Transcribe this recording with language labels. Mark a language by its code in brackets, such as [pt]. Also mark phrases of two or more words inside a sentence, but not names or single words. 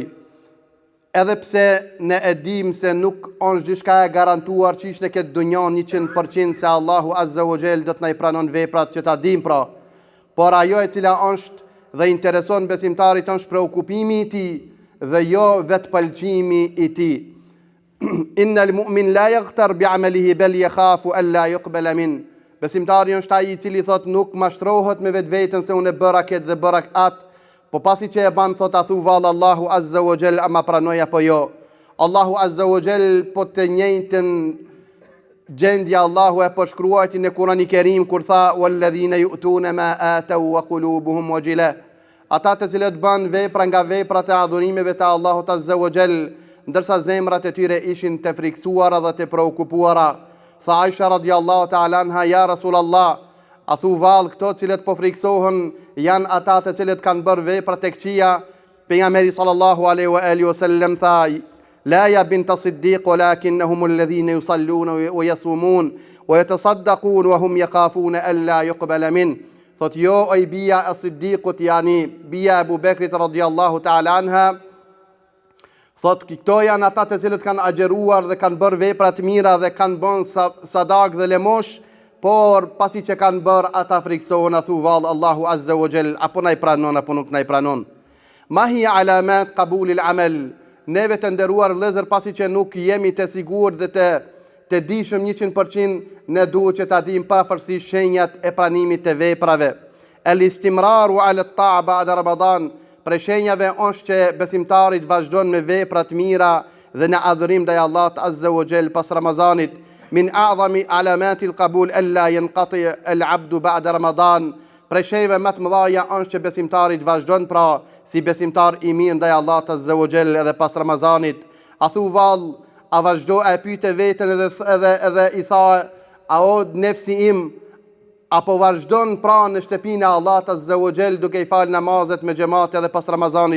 [sq] Edhe pse ne e dim se nuk është gjithçka e garantuar që ishte në këtë dunjan 100% se Allahu [ar] عز وجل [sq] do të na i pranon veprat që ta dim pra. Por ajo e cila është dhe intereson besimtarit është preokupimi i tij dhe jo vetpëlqimi i tij. [ar] إن المؤمن لا يغتر بعمله بل يخاف أن لا يقبل من. [sq] Besimtari është ai i cili thot nuk mashtrohet me vetveten se unë bëra këtë dhe bëra atë, po pasi që e ban thot a thu vallë Allahu [ar] عز وجل [sq] ama pranoj apo jo. [ar] الله عز وجل [sq] po të njëjtën gjendje Allahu e përshkruajti në Kur'anin e Kerim kur tha: [ar] "والذين يؤتون ما آتوا وقلوبهم وجلة." [sq] Ata të cilët bën vepra nga veprat e adhurimeve të Allahut [ar] عز وجل, [sq] ndërsa zemrat e tyre ishin të friksuara dhe të preokupuara. Tha Aisha [ar] رضي الله تعالى عنها: "يا رسول الله, [sq] a thu vallë këto cilët po friksohen janë ata të cilët kanë bërë vepra të këqija?" [ar] Pejgamberi صلى الله عليه وعلى آله وسلم tha: "لا يا بنت الصديق ولكنهم الذين يصلون ويصومون ويتصدقون وهم يخافون أن لا يقبل من." [sq] Thot jo oj bia e Siddiqut, yani bia e Abu Bekrit [ar] رضي الله تعالى عنها, [sq] thot këto janë ata të cilët kanë agjeruar dhe kanë bërë vepra të mira dhe kanë bën sadak dhe lemosh, por pasi që kanë bërë ata friksohen, a thu vallë [ar] الله عز وجل [sq] apo na i pranon apo nuk na i pranon. [ar] ما هي علامات قبول العمل. [sq] Neve të nderuar vëllezër, pasi që nuk jemi të sigurt dhe të dishëm 100%, ne duhet që ta dim pavarësisht shenjat e pranimit të veprave. [ar] الاستمرار على الطاعة بعد رمضان. [sq] Prej shenjave është që besimtarit vazhdon me vepra të mira dhe në adhurim ndaj Allahut [ar] عز وجل [sq] pas Ramazanit. [ar] من أعظم علامات القبول ألا ينقطع العبد بعد رمضان. [sq] Prej shenjave më të mëdha është që besimtarit vazhdon pra si besimtar i mirë ndaj Allahut [ar] عز وجل [sq] edhe pas Ramazanit. A thu vallë, a vazhdo e pyete veten edhe i tha: "A o nefsi im, apo vazhdon pra në shtëpinë e Allahut [ar] عز وجل [sq] duke i fal namazet me xhamat edhe pas Ramazanit?"